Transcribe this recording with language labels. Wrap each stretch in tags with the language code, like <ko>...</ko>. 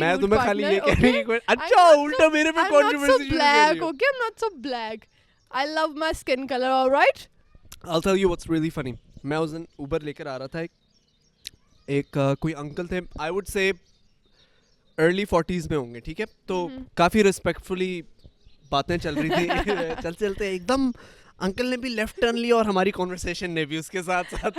<hi>मैं तुम्हें खाली ये कह रही हूँ. अच्छा उल्टा मेरे पे controversy शुरू कर रही हो.</hi> <en>I'm not so black, okay? I'm not so black. I love my skin color, all right? I'll tell you what's really funny.</en> <hi>मैं उस दिन उबर लेकर आ रहा था, एक कोई अंकल थे,</hi> <en>I would say early 40s</en> <hi>में होंगे, ठीक है. तो काफ़ी रिस्पेक्टफुली बातें चल रही थी. चलते एकदम अंकल ने भी लेफ्ट टर्न लिया और हमारी कॉन्वर्सेशन ने भी उसके साथ साथ.</hi>